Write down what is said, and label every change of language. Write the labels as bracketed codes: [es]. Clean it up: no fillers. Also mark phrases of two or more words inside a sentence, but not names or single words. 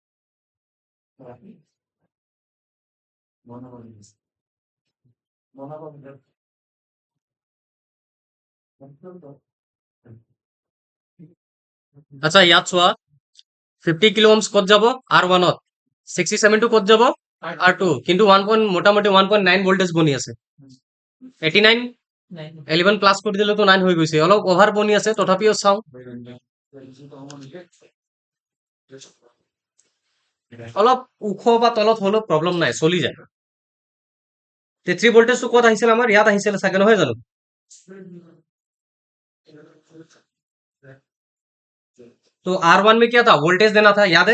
[as] আচ্ছা ইয়াত চোৱা, 50 [en] kilo ohms [as] ক'ত যাব? R1ত। 67 টো ক'ত যাব? R2। কিন্তু 1 মোটামুটি 1.9 ভোল্টেজ বনি আছে। 89 11 প্লাছ কৰি দিলেতো 9 হৈ গৈছে। অলপ অভাৰ বনি আছে, তথাপিও চাওঁ। অলপ ওখ বা তলত হ'লেও প্ৰব্লেম নাই, চলি যায়। 3 ভোল্টেজটো ক'ত আহিছিল আমাৰ? ইয়াত আহিছিল চাগে, নহয় জানো? [hi] तो R1 में क्या था? वोल्टेज देना था, याद है?